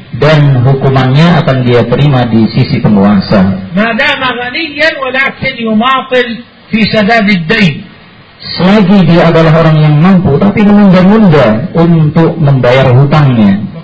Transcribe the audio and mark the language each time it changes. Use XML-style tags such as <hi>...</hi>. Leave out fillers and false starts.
<id>Dan hukumannya akan dia terima di sisi penguasa.</id> <ar>ما دام غنيا ولكن يماطل في سداد الدين.</ar> <id>Selagi dia adalah orang yang mampu tapi menunda-nunda untuk membayar hutangnya.</id>